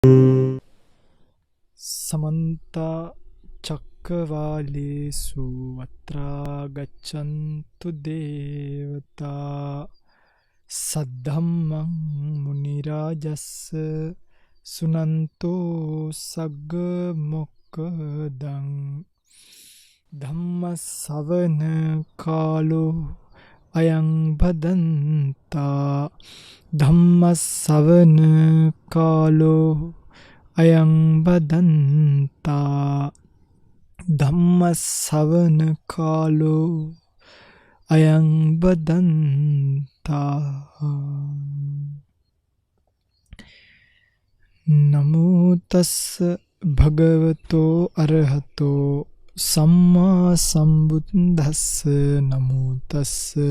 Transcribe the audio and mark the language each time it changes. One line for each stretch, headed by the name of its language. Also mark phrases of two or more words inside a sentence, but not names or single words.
Pali: समन्ता चक्रवालेषु अत्रा गच्छन्तु देवता सद्धम्मं मुनिराजस्य सुनन्तो सग्गमोक्खदं धम्मसवन कालो अयं भदन्ता धम्मसवन कालो අයං බදන්තා ධම්මස්සවන කාලෝ අයං බදන්තා නමෝ තස්ස භගවතෝ අරහතෝ සම්මා සම්බුද්දස්ස නමෝ තස්ස